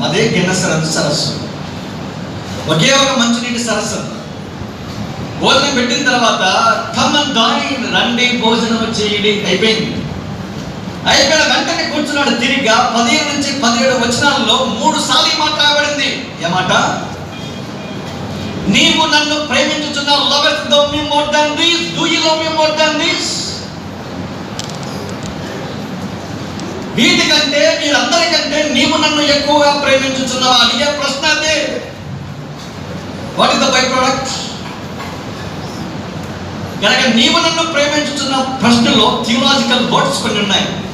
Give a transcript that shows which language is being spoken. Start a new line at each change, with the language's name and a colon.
Telugu: అదే గెన్నసరతు సరస్సు. ఒకే ఒక మంచినీటి సరస్సు. భోజనం పెట్టిన తర్వాత
English: come and dine,
Telugu: రండి భోజనం చేయండి. అయిపోయిన వెంటనే కూర్చున్నాడు. తిరిగా 15 నుంచి 17 వచనాల్లో 3 సార్లు ఈ మాట రాయబడింది. ఏమాట? నీవు నన్ను ప్రేమించుచున్నావు.
English: lovest thou me more than this? Do you love me more than this?
Telugu: వీటికంటే మీరందరికంటే నీవు నన్ను ఎక్కువగా ప్రేమించుచున్నావా? అడిగే ప్రశ్న అదే.
English: What is the by product?
Telugu: కనుక నీవు నన్ను ప్రేమించుతున్న ప్రశ్నలో థియలాజికల్ వర్డ్స్ కొన్ని ఉన్నాయి.